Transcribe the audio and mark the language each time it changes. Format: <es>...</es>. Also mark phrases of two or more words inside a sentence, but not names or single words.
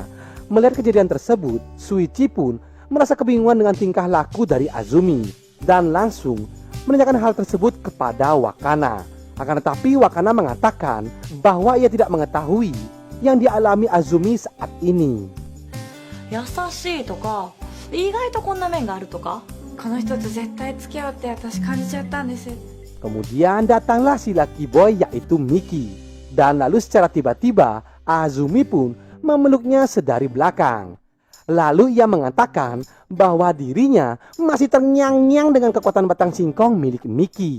<id>Melihat kejadian tersebut, Shuichi pun merasa kebingungan dengan tingkah laku dari Azumi dan langsung menanyakan hal tersebut kepada Wakana. Akan tetapi Wakana mengatakan bahwa ia tidak mengetahui yang dialami Azumi saat ini.</id> <ja>優しいとか、意外とこんな面があるとか。この人と絶対付き合うって私感じちゃったんです。</ja> <id>Kemudian datanglah si</id> <en>lucky boy</en> <id>yaitu Miki. Dan lalu secara tiba-tiba Azumi pun memeluknya sedari belakang. Lalu ia mengatakan bahwa dirinya masih terngiang-ngiang dengan kekuatan batang singkong milik Miki.</id>